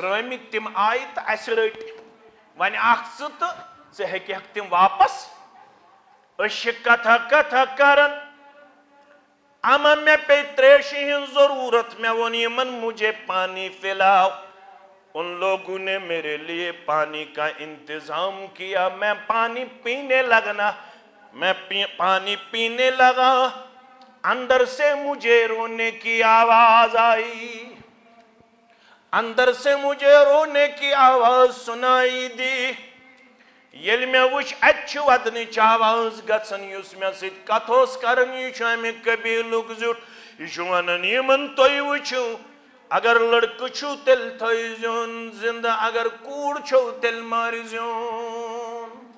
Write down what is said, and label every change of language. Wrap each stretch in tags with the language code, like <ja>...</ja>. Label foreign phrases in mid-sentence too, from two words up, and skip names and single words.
<ks>رٲمٕتۍ تِم آیہِ تہٕ اَسہِ رٔٹۍ وۄنۍ اکھ ژٕ تہٕ ژٕ ہیٚککھ تِم واپس أسۍ چھِ کتھا کتھا کران اما مےٚ پیٚیہِ تریشہِ ہٕنٛز ضروٗرت مےٚ ووٚن یِمن</ks> <ur>مجھے پانی پلاؤ ان لوگوں نے میرے لیے پانی کا انتظام کیا میں پانی پینے لگنا میں پانی پینے لگا اندر سے مجھے رونے کی آواز آئی اندر سے مجھے رونے کی آواز سنائی دی</ur> <ks>ییٚلہِ مےٚ وٕچھ اَتہِ چھِ ودنٕچ آواز گژھان یُس مےٚ سۭتۍ کتھ اوس کران یہِ چھُ امہِ قبیٖلُک زیُٹھ یہِ چھُ ونان یِمن تُہۍ وٕچھِو اگر لڑکہٕ چھُو تیٚلہِ تھٲیزیون زِندٕ اگر کوٗر چھو تیٚلہِ مٲرزیون</ks>